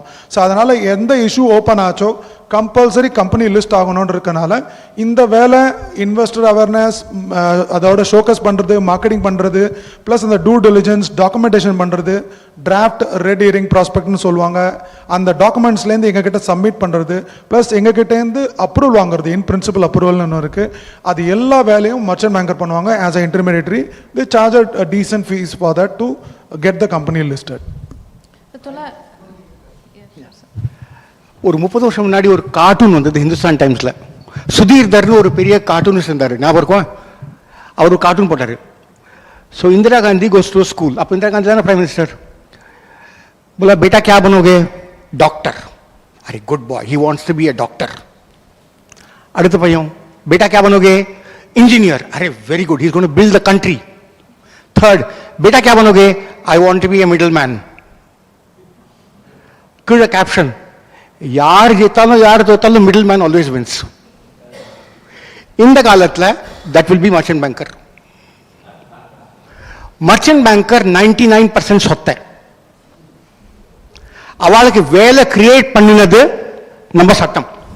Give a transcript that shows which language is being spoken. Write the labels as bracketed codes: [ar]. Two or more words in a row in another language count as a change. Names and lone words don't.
[ta] ஸோ அதனால் எந்த [en] issue open [ta] ஆச்சோ [en] compulsory company list [ta] ஆகணும்னு இருக்கனால இந்த வேலை [en] investor awareness, [ta] அதோட ஷோகஸ் பண்ணுறது, மார்க்கெட்டிங் பண்ணுறது, ப்ளஸ் அந்த [en] due diligence documentation [ta] பண்ணுறது, [en] draft red herring prospectus [ta] சொல்லுவாங்க, அந்த டாக்குமெண்ட்ஸ்லேருந்து எங்ககிட்ட சப்மிட் பண்ணுறது, ப்ளஸ் எங்ககிட்டேருந்து அப்ரூவல் வாங்குறது, [en] in principle approval [ta] ஒன்று இருக்குது. அது எல்லா வேலையும் [en] merchant banker [ta] பண்ணுவாங்க [en] as an intermediary. They charge a decent fee for that to get the company listed. [ta] ஒரு 30 வருஷம் முன்னாடி ஒரு கார்ட்டூன் வந்தது ஹிந்துஸ்தான் டைம்ஸில். சுதீர் தர்னு ஒரு பெரிய கார்ட்டூனிஸ்ட் இருந்தார், ஞாபகம் இருக்கும். அவர் ஒரு கார்ட்டூன் போட்டார். [en] So Indira Gandhi goes to school. [ta] அப்போ இந்திரா காந்தி தானே [en] prime minister. [hi] बोला बेटा क्या बनोगे, डॉक्टर. [en] अरे good boy, he wants to be a doctor. [ta] அடுத்த பையன், [hi] बेटा क्या बनोगे, इंजीनियर. [en] अरे very good, he is going to build the country. third, [hi] बेटा क्या बनोगे, [en] I want to be a middle man. [ta] கீழே கேப்ஷன், யார் ஜெயித்தாலும் யார் தோத்தாலும் [en] middle man always wins. [ta] இந்த காலத்தில் [en] that will be merchant banker. merchant banker [ta] 99% சொத்தை. அவளுக்கு வேலை கிரியேட் பண்ணினது நம்ம சட்டம்.